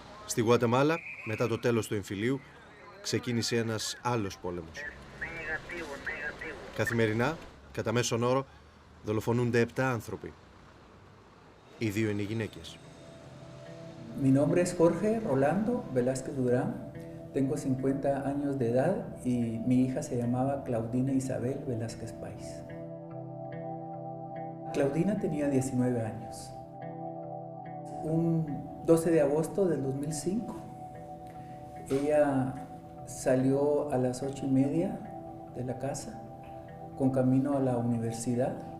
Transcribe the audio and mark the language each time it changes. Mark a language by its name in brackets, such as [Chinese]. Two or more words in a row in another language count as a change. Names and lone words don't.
[Greek] Στη Γουατεμάλα, μετά το τέλος του εμφυλίου, ξεκίνησε ένας άλλος πόλεμος. Καθημερινά, κατά μέσον όρο, δολοφονούνται 7 άνθρωποι. Οι 2 είναι γυναίκες. [Spanish] Mi nombre es Jorge Rolando Velázquez Durán, tengo 50 años de edad y mi hija se llamaba Claudina Isabel Velázquez Pais. Claudina tenía 19 años. Un 12 de agosto del 2005, ella salió a las 8:30 de la casa con camino a la universidad.